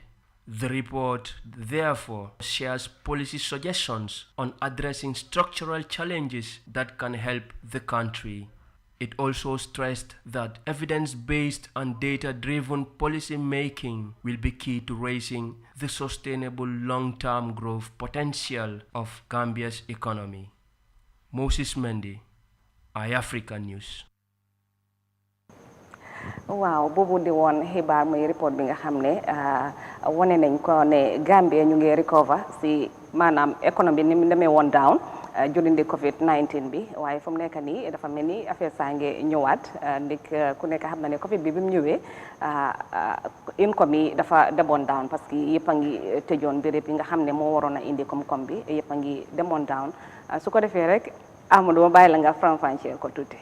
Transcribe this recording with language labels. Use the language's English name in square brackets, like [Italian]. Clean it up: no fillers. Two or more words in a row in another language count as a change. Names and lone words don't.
[English] The report, therefore, shares policy suggestions on addressing structural challenges that can help the country. It also stressed that evidence-based and data-driven policy making will be key to raising the sustainable long-term growth potential of Gambia's economy. Moses Mendy, iAfrica News. [Wolof] waaw boobu di woon xibaar muy report bi nga xam ne wane nañ ko ne Gambia ñu ngi recover si maanaam économie ni mu demee woon [English] down during the COVID-19 [Wolof] bi waaye fu mu nekk nii dafa mel ni affaire saa ngi ñëwaat ndik ku nekk xam na ne Covid bi mu ñëwee income yi dafa demoon down parce que yëpp a ngi tëjoon béréb yi nga xam ne moo waroon a indi koom-koom bi yëpp a ngi demoon down su ko defee rek Amadou ma bàyyi la nga faram-fàcceel ko tuuti.